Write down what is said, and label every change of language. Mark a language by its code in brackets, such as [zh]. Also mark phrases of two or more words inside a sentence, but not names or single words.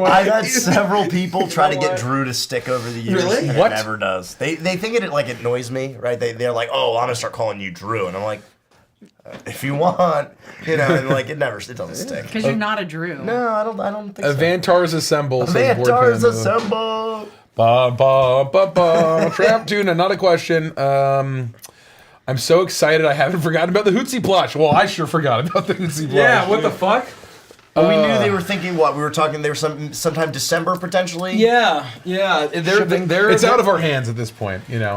[en] I've had several people try to get Drew to stick over the years. Really? And What? It never does. They think it like it annoys me, right? They're like, oh, I'm gonna start calling you Drew, and I'm like, if you want, and like it doesn't stick. because you're not a Drew. No, I don't think so. Avantars Assemble. says Board Avantars Panda. assemble. Ba, ba, ba, ba. Trap tuna, not a question. I'm so excited I haven't forgotten about the Hootsie plush. Well, I sure forgot about the Hootsie plush. Yeah. What the fuck? Oh, we knew they were thinking what? We were talking. They were sometime December potentially. Yeah. It's out of our hands at this point, It's,